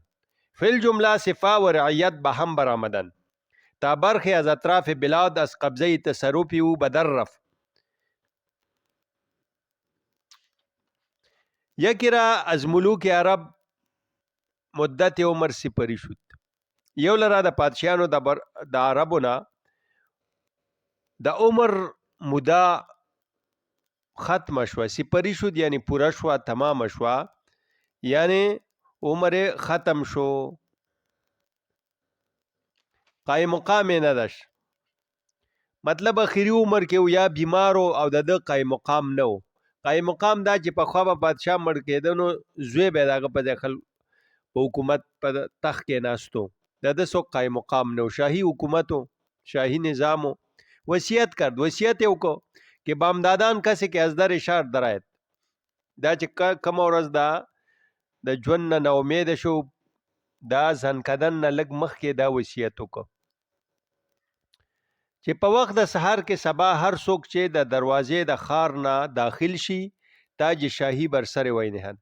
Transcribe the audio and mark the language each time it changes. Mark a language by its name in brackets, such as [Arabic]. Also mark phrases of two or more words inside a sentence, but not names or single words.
[Persian] فی الجمله سپاه و رعیت به هم برآمدند تا برخی از اطراف بلاد از قبضه تصرف او به در رفت. یکی را از ملوک عرب مدت عمر سپری شد. [Pashto] یو لرا د پادشاهانو د عربونه د عمر موده ختم شوه. [Persian] سپری شد [Pashto] یعنی پورا شوه، تمام شوه، یعنی عمر ختم شو. [Persian] قایم مقام نه داشت، [Pashto] مطلب اخیری عمر کې و یا بیمارو او د قایم مقام نه و. قایم مقام دا چې په خوا به بادشاه مړ کېده نو زوی به د هغه په ځای په حکومت په تخت کې ناستو. د ده څوک قایم مقام نه و، شاهي حکومت و، شاهي نظام و. [Persian] وصیت کرد، [Pashto] وصیت یې وکړو چې [Persian] بامدادان کسی که از در شهر درآید. [Pashto] دا چې کومه ورځ دا د ژوند نه ناامیده شو، دا ځنکدن نه لږ مخکې دا وصیت وکړو چې په وخت د سحر کې سبا هر څوک چې د دروازې د ښار نه داخل شي [Persian] تاج شاهي بر سر وی نهند.